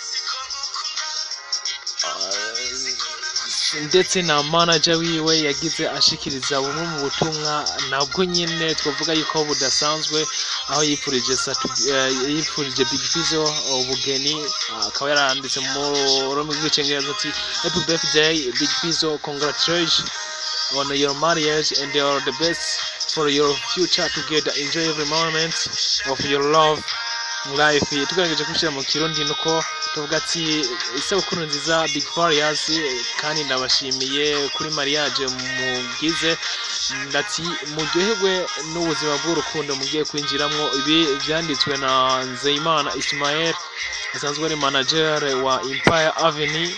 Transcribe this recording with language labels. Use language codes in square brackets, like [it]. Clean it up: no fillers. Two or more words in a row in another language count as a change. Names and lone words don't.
[rn] ndetse na manager wiwe yagize ashikiriza bumwe mu butumwa nabwo nyine twavuga yuko budasanzwe aho yipfurije Big Fizzo ubugeni akaba yaranditse mu rurimi rw'icyongereza ati [en] happy birthday Big Fizzo, congratulations on your marriage and all the best for your future together, enjoy every moment of your love life. [rn] Tugerageje kushira mu kirundi nuko tuvuga ati isabukuru nziza Big Fizzo kandi ndabashimiye kuri mariage mugize ndati muryoherwe n'ubuzima bw'urukundo mugiye kwinjiramwo. Ibi byanditswe na Nzeyimana Ismael asanzwe ari manager wa Empire Avenue.